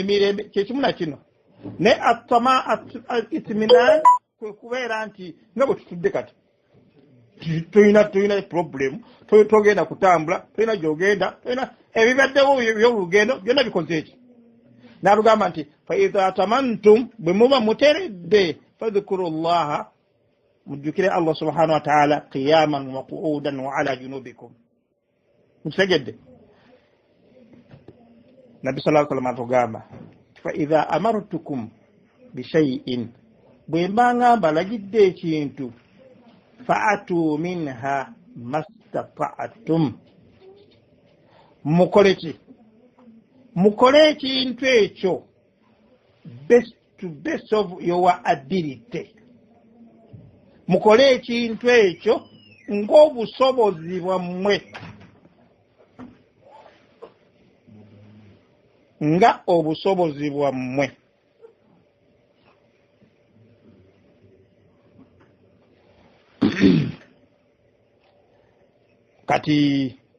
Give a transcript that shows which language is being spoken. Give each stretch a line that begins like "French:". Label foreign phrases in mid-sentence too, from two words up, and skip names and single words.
Ganda: emirembe kyekimu na kino ne itminan kwe kubeera nti nga bwe tutudde kati tulina problem togenda kutambula tulina gyogenda tulina ebibaddewo by'olugendo byonna bikoze eki n'alugamba nti
Arabic: فإذا اطمأننتم
Ganda: bwe muba muteredde
Arabic: فاذكروا الله
Ganda: mujjukire Allah
Arabic: سبحانه وتعالى قياما وقعودا وعلى جنوبكم
Ganda: mutegedde Nabi
Arabic: صلى الله عليه وسلم
Ganda: atugamba
Arabic: فإذا أمرتكم بشيء
Ganda: bwe mbangamba lagidde ekintu
Arabic: فأتوا منه ما استطعتم
Ganda: mukole ekintu ekyo
English: best of your ability
Ganda: mukole ekintu ekyo ng'obusobozi bwammwe nga obusobozi bwammwe kati